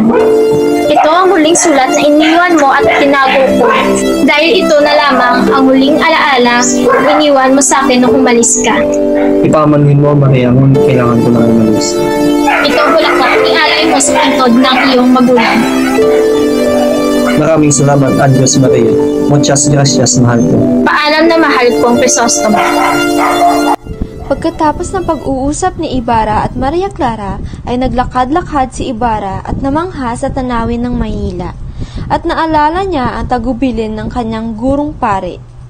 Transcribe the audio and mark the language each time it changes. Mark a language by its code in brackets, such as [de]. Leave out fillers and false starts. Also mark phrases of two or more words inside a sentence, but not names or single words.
[tl] Ito ang huling sulat na iniwan mo at tinago ko. Dahil ito na lamang ang huling alaala na iniwan mo sa akin nung umalis ka. Ipamanhin mo, Maria, ngunit kailangan ko na umalis. Ito bulaklak, ialay mo sa pantod ng iyong magulang. Maraming salamat, adios Maria. [es] Muchas gracias, [tl] mahal ko. Paalam na mahal kong Crisostomo. Pagkatapos ng pag-uusap ni Ibarra at Maria Clara, ay naglakad-lakad si Ibarra at namangha sa tanawin ng Maynila, at naalala niya ang tagubilin ng kanyang gurong pare.